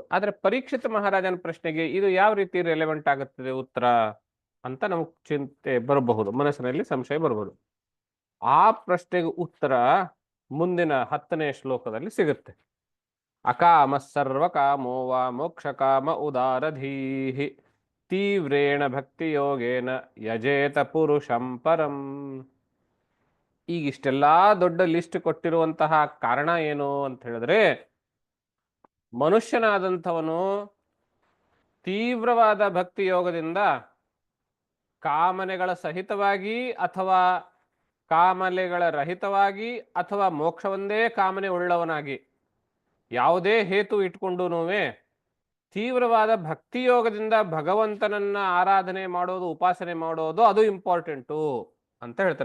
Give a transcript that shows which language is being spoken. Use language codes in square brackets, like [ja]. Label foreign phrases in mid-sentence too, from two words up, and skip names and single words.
[kn] ಆದ್ರೆ ಪರೀಕ್ಷಿತ ಮಹಾರಾಜನ ಪ್ರಶ್ನೆಗೆ ಇದು ಯಾವ ರೀತಿ ರೆಲೆವೆಂಟ್ ಆಗುತ್ತದೆ ಉತ್ತರ ಅಂತ ನಮಗೆ ಚಿಂತೆ ಬರಬಹುದು, ಮನಸ್ಸಿನಲ್ಲಿ ಸಂಶಯ ಬರಬಹುದು. ಆ ಪ್ರಶ್ನೆಗೆ ಉತ್ತರ ಮುಂದಿನ 10ನೇ ಶ್ಲೋಕದಲ್ಲಿ ಸಿಗುತ್ತೆ. [sa] ಅಕಾಮ ಸರ್ವಕಾಮೋ ವಾ ಮೋಕ್ಷ ಕಾಮ ಉದಾರಧೀಹಿ ತೀವ್ರೇಣ ಭಕ್ತಿ ಯೋಗೇನ ಯಜೇತ ಪುರುಷಂ ಪರಂ. [kn] ಈಗ ಇಷ್ಟೆಲ್ಲಾ ದೊಡ್ಡ ಲಿಸ್ಟ್ ಕೊಟ್ಟಿರುವಂತಹ ಕಾರಣ ಏನು ಅಂತ ಹೇಳಿದ್ರೆ, ಮನುಷ್ಯನಾದಂಥವನು ತೀವ್ರವಾದ ಭಕ್ತಿ ಯೋಗದಿಂದ ಕಾಮನೆಗಳ ಸಹಿತವಾಗಿ ಅಥವಾ ಕಾಮನೆಗಳ ರಹಿತವಾಗಿ ಅಥವಾ ಮೋಕ್ಷವೊಂದೇ ಕಾಮನೆ ಉಳ್ಳವನಾಗಿ ಯಾವುದೇ ಹೇತು ಇಟ್ಕೊಂಡೂನುವೆ ತೀವ್ರವಾದ ಭಕ್ತಿಯೋಗದಿಂದ ಭಗವಂತನನ್ನ ಆರಾಧನೆ ಮಾಡೋದು, ಉಪಾಸನೆ ಮಾಡೋದು ಅದು ಇಂಪಾರ್ಟೆಂಟು ಅಂತ ಹೇಳ್ತಾನೆ.